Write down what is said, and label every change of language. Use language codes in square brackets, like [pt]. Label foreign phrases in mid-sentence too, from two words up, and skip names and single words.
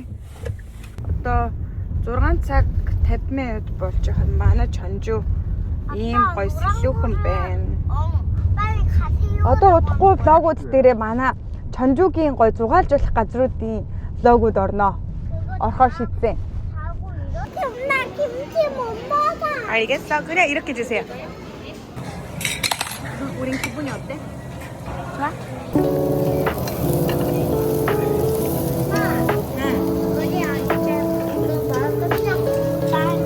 [mn] Одоо 6 цаг 50 минут болж байгаа. Манай чонжуу ийм гоё сэлүүхэн байна. Одоо удахгүй влогууд дээрээ манай чонжуугийн гоё зугаалжуулах газруудын влогууд орноо. Орхоо шийдсэн. [ko] 엄마 김치 못 먹어. 알겠어. 그래 이렇게 주세요. 우린 기분이 어때? 좋아? 우리 아이들 이거 먹으면